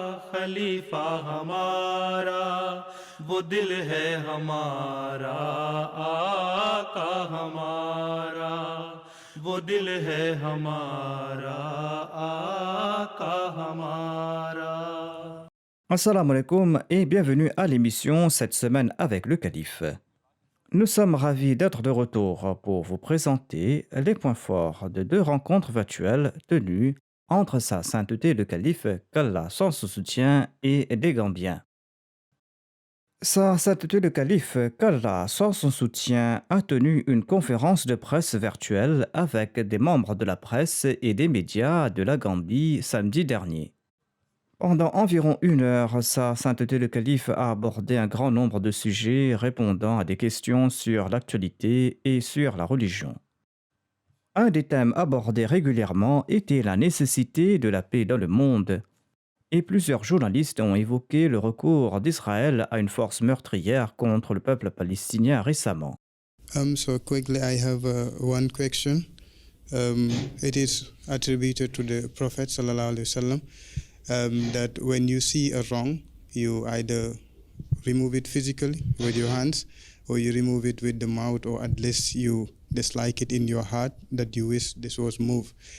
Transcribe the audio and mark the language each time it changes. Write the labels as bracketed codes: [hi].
[ur] خلیفہ ہمارا، وہ دل ہے ہمارا آقا ہمارا، وہ دل ہے ہمارا آقا ہمارا۔ [fr] Assalamu alaikum et bienvenue à l'émission cette semaine avec le calife. Nous sommes ravis d'être de retour pour vous présenter les points forts de deux rencontres virtuelles tenues entre sa sainteté le calife, qu'Allah sans son soutien, et des Gambiens. Sa sainteté le calife, qu'Allah sans son soutien, a tenu une conférence de presse virtuelle avec des membres de la presse et des médias de la Gambie samedi dernier. Pendant environ 1 heure, sa sainteté le calife a abordé un grand nombre de sujets répondant à des questions sur l'actualité et sur la religion. Un des thèmes abordés régulièrement était la nécessité de la paix dans le monde, et plusieurs journalistes ont évoqué le recours d'Israël à une force meurtrière contre le peuple palestinien récemment. [en] So quickly, I have one question. It is attributed to the Prophet sallallahu alaihi wasallam that when you see a wrong, you either remove it physically with your hands, or you remove it with the mouth, or at least you dislike it in your heart that you wish this was moved.